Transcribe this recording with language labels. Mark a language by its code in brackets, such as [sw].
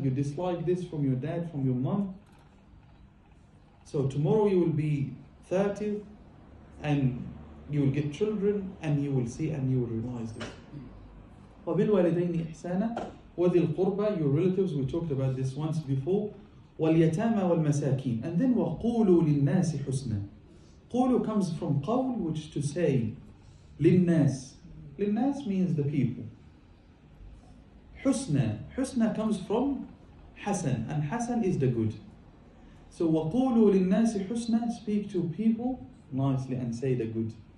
[en] You dislike this from your dad, from your mom. So tomorrow you will be 30 and you will get children and you will see and you will realize this. [ar] وَبِالْوَالِدَيْنِ إِحْسَانًا وَذِي الْقُرْبَى, [en] your relatives, we talked about this once before. [ar] وَالْيَتَامَى وَالْمَسَاكِينَ. [en] And then [ar] وَقُولُوا لِلنَّاسِ حُسْنًا. [en] قُولُوا comes from قول, which to say. [ar] لِلنَّاسِ. [en] لِلنَّاسِ means the people. Husna comes from Hasan, and Hasan is the good. So [ar] وَقُولُوا لِلنَّاسِ حُسْنًا, [en] speak to people nicely and say the good.